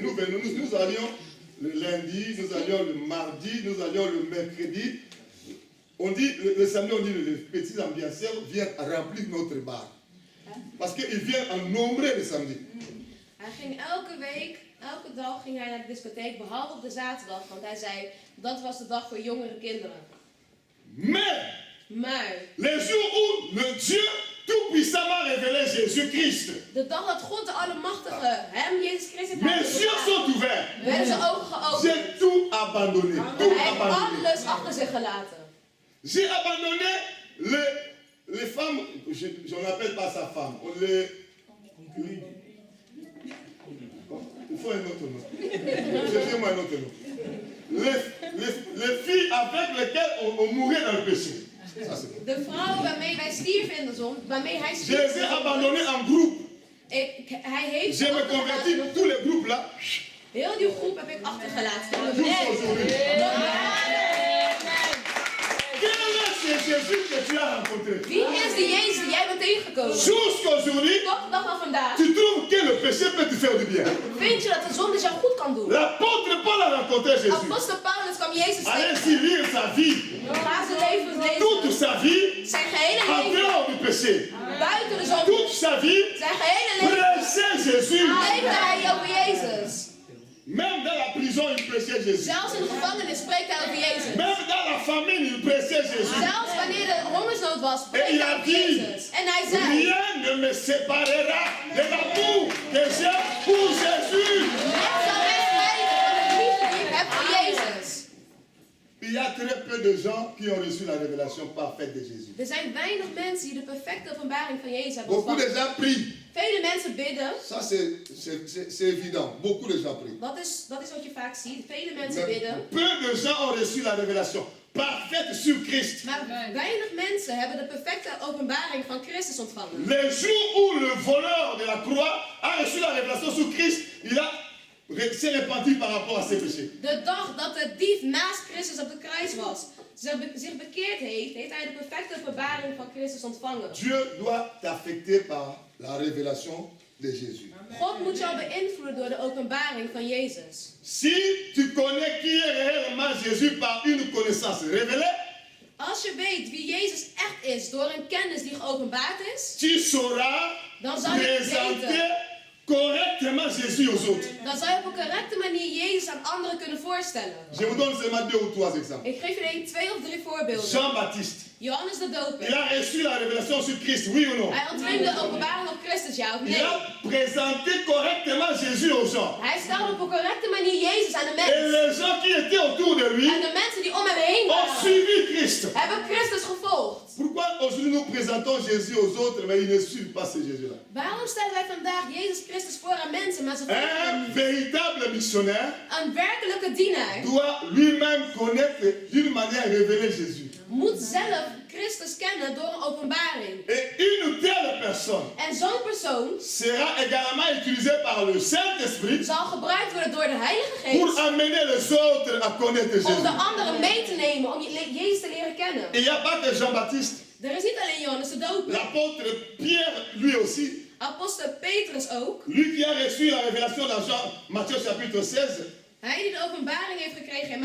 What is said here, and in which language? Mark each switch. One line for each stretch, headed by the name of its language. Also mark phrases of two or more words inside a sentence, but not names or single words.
French: Nous allions le lundi, nous allions le mardi, nous allions le mercredi. On dit, le samedi, on dit, les petits ambianciers viennent remplir notre bar. Parce qu'ils viennent en nombre le samedi.
Dutch: Hij ging elke dag ging hij naar de discotheek, behalve op de zaterdag. Want hij zei, dat was de dag voor jongere kinderen. Maar
French: Les jours où le Dieu tout-puissamment révélé Jésus-Christ,
Dutch: de dag dat God de Allemachtige hem, Jezus Christus, heeft
French: mes
Dutch: laten
French: yeux sont
Dutch: openbaren,
French: ouverts.
Dutch: werden zijn ogen geopend.
French: J'ai tout abandonné. Tout
Dutch: Hij heeft
French: abandonné.
Dutch: alles achter zich gelaten.
French: J'ai abandonné les femmes, je n'appelle pas sa femme, il faut un autre nom. Cherchez-moi un autre nom. Les filles avec lesquelles on mourait dans le péché. Ça, c'est bon.
Dutch: De vrouwen waarmee wij stierven in de zon, waarmee hij
French: Je les ai
Dutch: stierf.
French: abandonnés en groupe.
Dutch: Hij heeft
French: Je
Dutch: ze
French: me convertis,
Dutch: achtergelaten.
French: tous les groupes là.
Dutch: Heel die groep heb ik achtergelaten.
French: Jusqu'aujourd'hui. Quel est ce Jésus que tu as rencontré?
Dutch: Wie is de Jezus die jij bent tegengekomen?
French: Jusqu'aujourd'hui,
Dutch: Tot de dag van vandaag
French: tu trouves que le péché peut te faire du bien.
Dutch: vind je dat de zonde jou goed kan doen.
French: L'apôtre Paul a rencontré Jésus.
Dutch: Apostel Paulus kwam Jezus tegen.
French: Allez-y lire sa vie.
Dutch: Ga zijn leven
French: Toute
Dutch: lezen.
French: sa vie
Dutch: Zijn gehele
French: en
Dutch: leven
French: dehors du péché.
Dutch: buiten de zonde.
French: Toute sa vie
Dutch: Zijn gehele leven
French: prêchait Jésus.
Dutch: leefde hij over Jezus.
French: Même dans la prison, il prêchait Jésus.
Dutch: Zelfs in de gevangenis spreekt hij over Jezus.
French: Même dans la famine, il prêchait Jésus.
Dutch: Zelfs wanneer er hongersnood was,
French: Et
Dutch: spreekt
French: il
Dutch: hij
French: a
Dutch: over
French: dit,
Dutch: Jezus. En hij zei,
French: rien ne me séparera de l'amour que j'ai pour Jésus.
Dutch: niks zal mij scheiden van de liefde die ik heb voor Jezus.
French: Il y a très peu de gens qui ont reçu la révélation parfaite de Jésus.
Dutch: Er zijn weinig mensen die de perfecte openbaring van Jezus hebben
French: Beaucoup de
Dutch: ontvangen.
French: gens prient.
Dutch: Vele mensen bidden.
French: Ça, c'est évident. Beaucoup de gens prient.
Dutch: Dat is wat je vaak ziet. Vele mensen
French: Mais
Dutch: bidden.
French: peu de gens ont reçu la révélation parfaite sur Christ.
Dutch: Maar weinig mensen hebben de perfecte openbaring van Christus ontvangen.
French: Le jour où le voleur de la croix a reçu la révélation sur Christ, il s'est repenti par rapport à ses péchés.
Dutch: De dag dat de dief naast Christus op de kruis was, zich bekeerd heeft, heeft hij de perfecte openbaring van Christus ontvangen.
French: Dieu doit t'affecter par la révélation de Jésus.
Dutch: God moet jou beïnvloeden door de openbaring van Jezus.
French: Si tu connais qui est réellement Jésus par une connaissance révélée,
Dutch: Als je weet wie Jezus echt is door een kennis die geopenbaard is,
French: tu sauras
Dutch: dan zal je
French: présenter
Dutch: weten,
French: correctement Jésus aux autres.
Dutch: dan zal je op een correcte manier Jezus aan anderen kunnen voorstellen.
French: Je vous donne seulement 2 ou 3 exemples.
Dutch: Ik geef je 1, 2 of 3 voorbeelden.
French: Jean-Baptiste.
Dutch: Johannes de Doper.
French: Il a reçu la révélation sur Christ, oui ou non?
Dutch: Hij ontving de openbaring op Christus, ja of
French: Il
Dutch: nee?
French: a présenté correctement Jésus aux gens.
Dutch: Hij stelde op een correcte manier Jezus aan de
French: Et
Dutch: mensen.
French: les gens qui étaient autour de lui
Dutch: En de mensen die om hem heen
French: ont
Dutch: waren,
French: suivi Christ.
Dutch: hebben Christus gevolgd.
French: Pourquoi aujourd'hui nous présentons Jésus aux autres, mais ils ne suivent pas ce Jésus-là?
Dutch: Waarom stellen wij vandaag Jezus Christus voor aan mensen, maar ze volgen hem
French: Un
Dutch: niet?
French: véritable missionnaire
Dutch: Een werkelijke dienaar
French: doit lui-même connaître d'une manière révélée Jésus.
Dutch: moet zelf Christus kennen door een openbaring.
French: Et une telle personne
Dutch: En zo'n persoon
French: sera également utilisée par le Saint-Esprit
Dutch: zal gebruikt worden door de Heilige
French: pour
Dutch: Geest
French: amener les autres à connaître
Dutch: om de
French: Jésus.
Dutch: anderen mee te nemen, om Jezus te leren kennen.
French: Il n'y a pas que Jean-Baptiste.
Dutch: Er is niet alleen Johannes de Doper.
French: L'apôtre Pierre, lui aussi,
Dutch: Apostel Petrus ook.
French: lui qui a reçu la révélation dans Matthieu chapitre 16.
Dutch: Hij die de openbaring heeft gekregen in